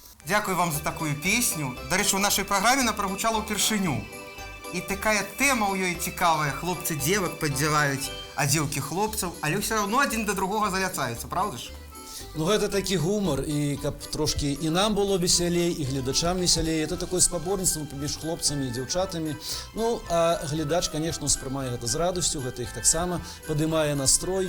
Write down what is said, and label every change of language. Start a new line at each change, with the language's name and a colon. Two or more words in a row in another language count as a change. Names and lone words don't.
Ukrainian: Дякую вам за такую песню. До речі, у нашій програмі вона прогучала упершыню.
Belarusian: І така тема у ёй цікавая. Хлопцы дзевак падзяваюць адзелкі хлопцаў, але ўсё равно адзін да другога заляцаюцца, правда ж? Ну, гэта такі гумар, і каб трошкі і нам было весялей, і гледачам весялей.
Russian: Это такое
Belarusian: спаборніцтва паміж хлопцамі і дзяўчатамі. Ну, а глядач, конечно, успрымае гэта з радасцю, гэта іх таксама падымае настрой.